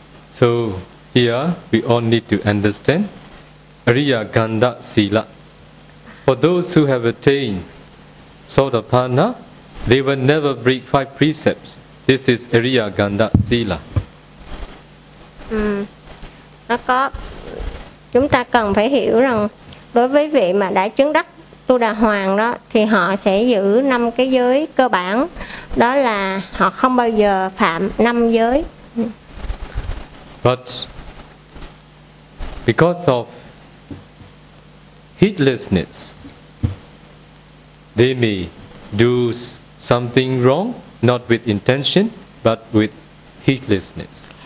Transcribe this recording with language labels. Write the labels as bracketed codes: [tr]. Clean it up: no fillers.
[en] So here we all need to understand Ariya Ganda Sila. For those who have attained Sotapanna, they will never break five precepts. This is Ariya Ganda Sila. [vi] Nó có, chúng ta cần phải hiểu rằng đối với vị mà đã chứng đắc Tu Đà Hoàng đó, thì họ sẽ giữ năm cái giới cơ bản, đó là họ không bao giờ phạm năm giới. [en] But because of heedlessness, they may do something wrong, not with intention, but with heedlessness.